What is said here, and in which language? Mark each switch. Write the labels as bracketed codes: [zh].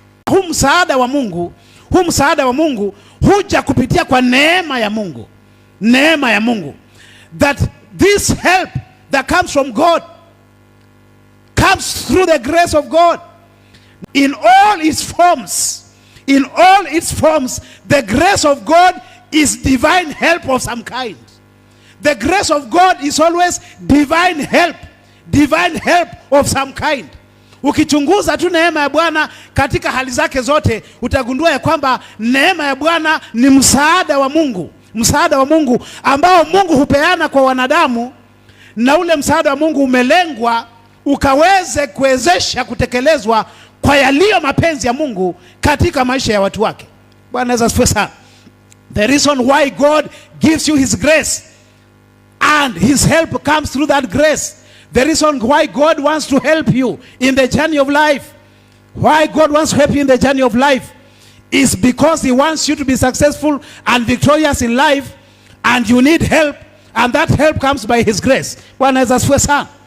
[sw] Huu msaada wa Mungu huja kupitia kwa neema ya Mungu. Neema ya Mungu. [en] That this help that comes from God comes through the grace of God. In all its forms, the grace of God is divine help of some kind. The grace of God is always divine help of some kind. [sw] Ukichunguza tu neema ya Bwana katika hali zake zote, utagundua ya kwamba neema ya Bwana ni msaada wa Mungu. Msaada wa Mungu ambao Mungu hupeana kwa wanadamu, na ule msaada wa Mungu umelengwa ukaweze kuwezesha kutekelezwa kwa yaliyo mapenzi ya Mungu katika maisha ya watu wake. Bwana Yesu asifiwe sana. [en] The reason why God gives you his grace and his help comes through that grace. The reason why God wants to help you in the journey of life, why God wants to help you in the journey of life, is because he wants you to be successful and victorious in life, and you need help, and that help comes by his grace. [sw] Bwana Yesu asifiwe sana.